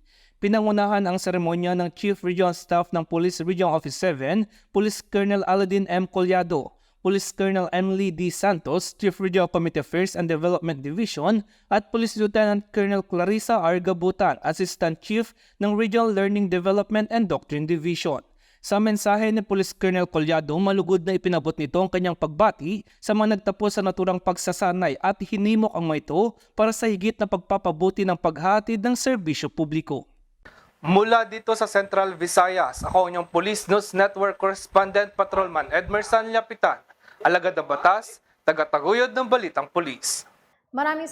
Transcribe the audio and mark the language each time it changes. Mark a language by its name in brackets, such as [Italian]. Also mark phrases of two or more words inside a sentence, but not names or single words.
[Filipino] Pinangunahan ang seremonya ng Chief Regional Staff ng Police Regional Office 7, Police Colonel Aladin M. Collado, Police Colonel Emily D. Santos, Chief Regional Committee Affairs and Development Division, at Police Lieutenant Colonel Clarissa R. Gabutan, Assistant Chief ng Regional Learning Development and Doctrine Division. Sa mensahe ni Police Colonel Collado, malugod na ipinabot nito ang kanyang pagbati sa mga nagtapos sa naturang pagsasanay at hinimok ang mga ito para sa higit na pagpapabuti ng paghatid ng serbisyo publiko. Mula dito sa Central Visayas, ako ang inyong Police News Network Correspondent Patrolman Edmerson Lapitan, alagad ng batas, tagataguyod ng Balitang Pulis.